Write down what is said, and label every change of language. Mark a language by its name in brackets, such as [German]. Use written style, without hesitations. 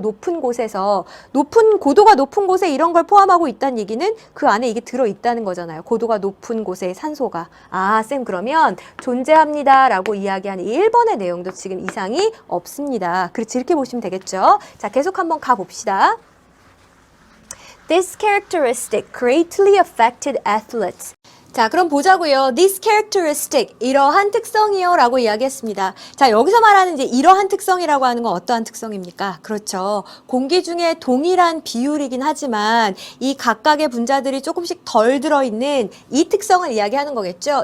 [Korean] 높은 곳에서. 고도가 높은 곳에 이런 걸 포함하고 있다는 얘기는 그 안에 이게 들어있다는 거잖아요. 고도가 높은 곳에 산소가. 아, 쌤 그러면 존재합니다. 라고 이야기하는 이 1번의 내용도 지금 이상이 없습니다. 그렇지, 이렇게 보시면 되겠죠? 자, 계속 한번 가봅시다. [English] This characteristic greatly affected athletes. [Korean] 자, 그럼 보자고요. [English] This characteristic, [Korean] 이러한 특성이요 라고 이야기했습니다. 자, 여기서 말하는 이제 이러한 특성이라고 하는 건 어떠한 특성입니까? 그렇죠. 공기 중에 동일한 비율이긴 하지만 이 각각의 분자들이 조금씩 덜 들어있는 이 특성을 이야기하는 거겠죠.